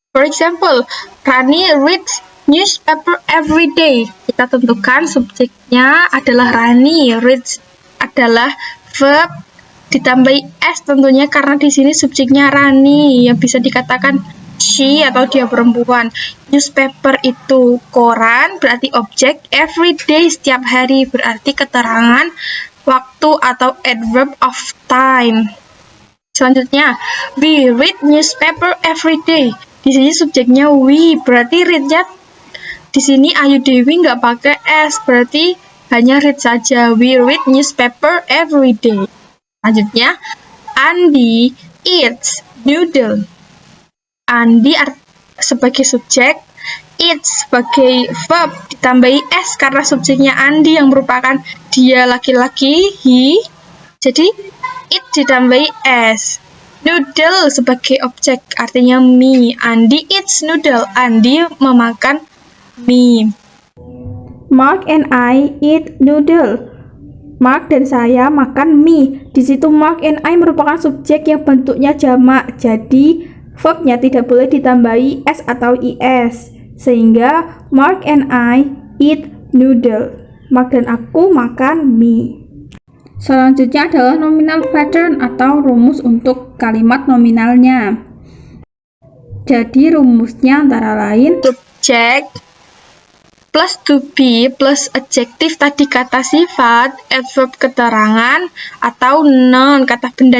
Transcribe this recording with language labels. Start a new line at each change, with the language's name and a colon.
English: For example, Rani reads newspaper every day.
Indonesian: Kita tentukan subjeknya adalah Rani. Reads adalah verb ditambahi s tentunya karena di sini subjeknya Rani yang bisa dikatakan she atau dia perempuan. Newspaper itu koran, berarti objek. Every day setiap hari berarti keterangan waktu atau adverb of time. Selanjutnya,
English: we read newspaper every day.
Indonesian: Di sini subjeknya we, berarti read-nya di sini Ayu Dewi nggak pakai s, berarti hanya read saja.
English: We read newspaper every day.
Indonesian: Selanjutnya,
English: Andi eats noodle.
Indonesian: Andi sebagai subjek, eats sebagai verb ditambahi s karena subjeknya Andi yang merupakan dia laki-laki, he. Jadi it ditambahi s. Noodle sebagai objek artinya mie.
English: Andi eats noodle.
Indonesian: Andi memakan mie.
English: Mark and I eat noodle.
Indonesian: Mark dan saya makan mie. Di situ Mark and I merupakan subjek yang bentuknya jamak. Jadi verbnya tidak boleh ditambahi s atau is. Sehingga
English: Mark and I eat noodle.
Indonesian: Mark dan aku makan mie. Selanjutnya adalah nominal pattern atau rumus untuk kalimat nominalnya. Jadi rumusnya antara lain Subjek plus to be plus adjektif tadi kata sifat, adverb keterangan, atau noun kata benda.